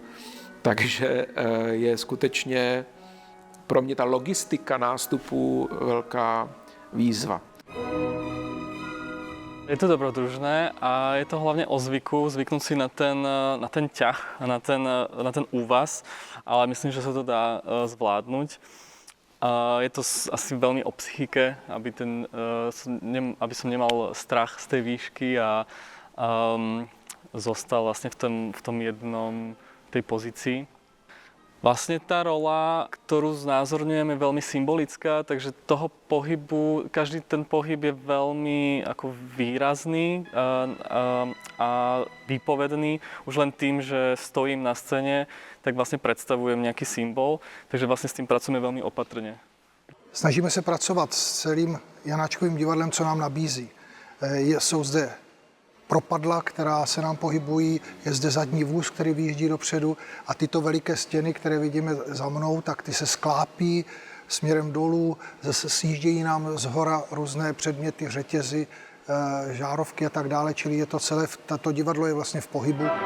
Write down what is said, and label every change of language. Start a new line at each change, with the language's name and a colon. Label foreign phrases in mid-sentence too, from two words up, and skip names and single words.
Czech: Takže je skutečně pro mě ta logistika nástupu velká výzva. Je to dobrodružné a je to hlavně o zvyku, zvyknout si na ten ťah a na ten úvaz, ale myslím, že se to dá zvládnout.
Slovak: Je to asi velmi o psychike, aby som nemal strach z tej výšky a zostal vlastně v tom jednom tej pozícii. Vlastne tá rola, ktorú znázorňujeme, je veľmi symbolická, takže toho pohybu, každý ten pohyb je veľmi ako výrazný a výpovedný. Už len tým, že stojím na scéne, tak vlastne predstavujem nejaký symbol, takže vlastne s tým pracujeme veľmi opatrne.
Czech: Snažíme se pracovat s celým Janáčkovým divadlem, co nám nabízí. Jsou zde propadla, která se nám pohybují, je zde zadní vůz, který vyjíždí dopředu a tyto veliké stěny, které vidíme za mnou, tak ty se sklápí směrem dolů, zase sjíždějí nám zhora různé předměty, řetězy, žárovky a tak dále, čili je to celé, tato divadlo je vlastně v pohybu.